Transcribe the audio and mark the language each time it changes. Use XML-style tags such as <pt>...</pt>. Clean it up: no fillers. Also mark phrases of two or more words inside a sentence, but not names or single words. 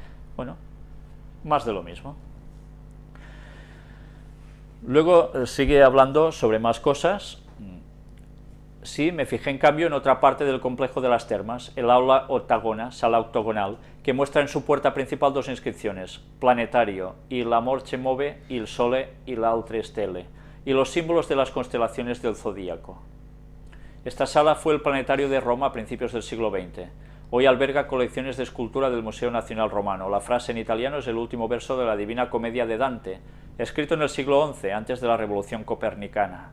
<es>Bueno, más de lo mismo. Luego sigue hablando sobre más cosas. Sí, me fijé en cambio en otra parte del complejo de las termas, el aula octagona, sala octogonal, que muestra en su puerta principal dos inscripciones,</es> <it>planetario, il amor che move, il sole y la altre stelle,</it> <es>y los símbolos de las constelaciones del zodíaco. Esta sala fue el planetario de Roma a principios del siglo XX. Hoy alberga colecciones de escultura del Museo Nacional Romano. La frase en italiano es el último verso de la Divina Comedia de Dante, escrito en el siglo XI, antes de la Revolución Copernicana.</es>